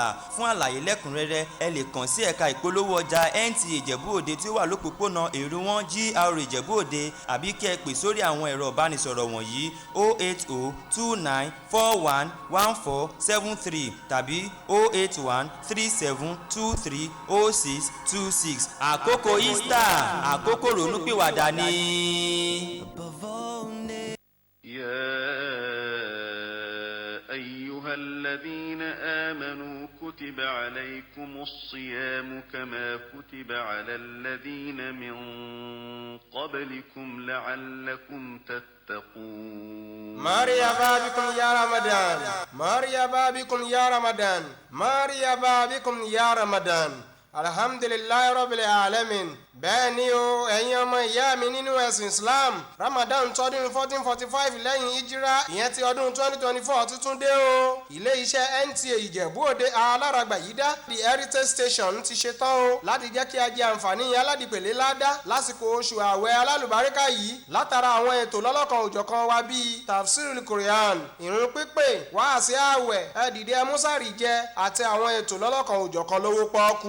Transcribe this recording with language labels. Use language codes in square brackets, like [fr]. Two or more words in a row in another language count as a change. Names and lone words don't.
[yo] Fún àlàyé lẹ́kùnrẹ́rẹ́ ẹ lè kàn sí ẹ̀ka ìpolówó ọjà NTA Ìjẹ̀bú Òde tí ó wà lópòpónà Èrúwọ̀n GRA Ìjẹ̀bú Òde àbí kí ẹ pè sórí àwọn ẹ̀rọ ìbánisọ̀rọ̀ wọ̀nyí 08029411473 tàbí 08137230626. Àkókò Easter àkókò ronúpìwàdà ni. [ar] يا أيها الذين آمنوا كتب عليكم الصيام كما كتب على الذين من قبلكم لعلكم تتقون. مرحبا بكم يا رمضان، مرحبا بكم يا رمضان، مرحبا بكم يا رمضان. الحمد لله رب العالمين. [yo] Bẹ́ẹ̀ ni o, ẹ̀yin ọmọ ìyá mi nínú ẹ̀sìn Islam, Ramadan tọdún 1445 lẹ́yìn Hijra ìyẹn ti ọdún 2024 tuntun dé o. Ilé iṣẹ́ NTA Ìjẹ̀bú Òde alárágbà yìí dá The Heritage Station ti ṣe tán o láti jẹ́ kí a jẹ àǹfààní aládìpẹ̀lẹ̀ ládá lásìkò oṣù ààwẹ̀ alálùbáríkà yìí látara àwọn ètò lọ́lọ́kan òjọ̀kan wa bíi Tafsirul Quran, ìrun pípè, wáàsí ààwẹ̀, ẹ̀dìdẹ músàrì jẹ àti àwọn ètò lọ́lọ́kan òjọ̀kan lówó pọ́ọ́kú.